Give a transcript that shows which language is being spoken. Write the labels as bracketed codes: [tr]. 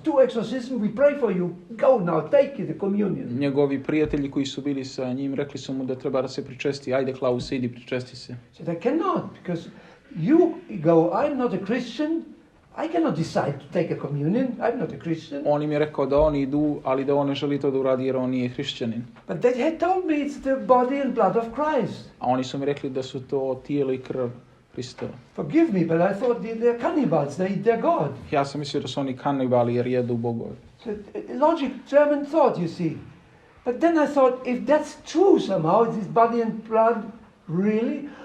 [en] Do exorcism, we pray for you. Go now, take the communion. [sr] Njegovi prijatelji koji su bili sa njim rekli su mu da treba da se pričesti. Ajde, Klaus, idi pričesti se. [en] Said, I cannot, because you go, I'm not a Christian, I cannot decide to take a communion. I'm not a Christian. [sr] On im je rekao da oni idu, ali da on ne želi to da uradi jer on nije hrišćanin. [en] But they had told me it's the body and blood of Christ. [sr] A oni su mi rekli da su to tijelo i krv Hristova. [en] Forgive me, but I thought they're cannibals. They eat their God. [sr] Ja sam mislio da su oni kanibali jer jedu bogove. [en] So, logic, German thought, you see. But then I thought, if that's true somehow, is this body and blood really?